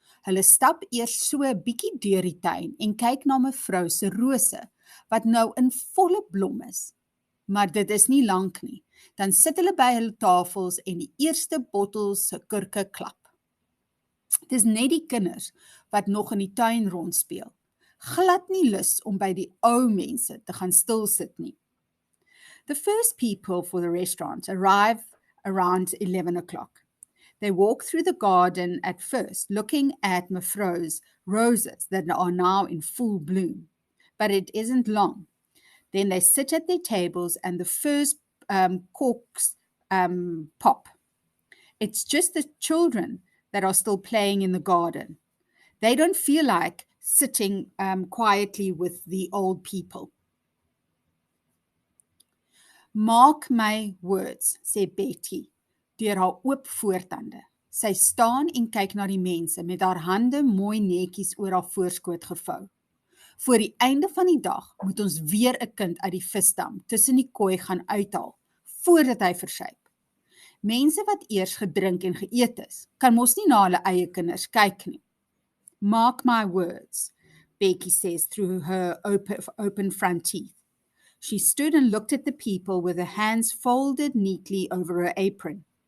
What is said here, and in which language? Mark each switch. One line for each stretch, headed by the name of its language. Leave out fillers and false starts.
Afrikaans: Hulle stap eers so 'n bietjie deur die tuin en kyk na mevrou se rose, wat nou in volle blom is. Maar dit is nie lank nie. Dan sit hulle by hulle tafels en die eerste bottels se kurke klap. Dis net die kinders wat nog in die tuin rondspeel. Glad nie lus om by die ou mense te gaan stil sit nie.
English: The first people for the restaurant arrive around 11 o'clock. They walk through the garden at first, looking at Mevrouw's roses that are now in full bloom. But it isn't long. Then they sit at their tables and the first corks pop. It's just the children that are still playing in the garden. They don't feel like sitting quietly with the old people. Mark my words,
Afrikaans: sê Betty, deur haar oop voortande. Sy staan en kyk na die mense met haar hande mooi netjies oor haar voorskoot gevou. Voor die einde van die dag moet ons weer 'n kind uit die visdam tussen die kooi gaan uithaal, voordat hy versuip. Mense wat eers gedrink en geëet is, kan mos nie na hulle eie kinders kyk nie.
English: Mark my words, Becky says through her open front teeth. She stood and looked at the people with her hands folded neatly over her apron.